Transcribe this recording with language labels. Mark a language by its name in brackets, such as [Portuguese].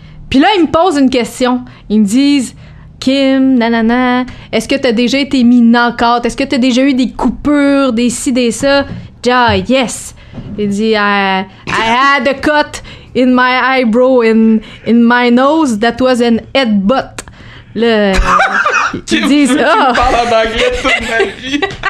[French] Puis là, ils me posent une question. Ils me disent « Kim, nanana, est-ce que t'as déjà été mis knock-out? Est-ce que t'as déjà eu des coupures, des ci, des ça? » Yes. Il dit [English] I had a cut in my eyebrow in my nose that was an headbutt. [French] Là, ils disent je parle en anglais toute ma vie.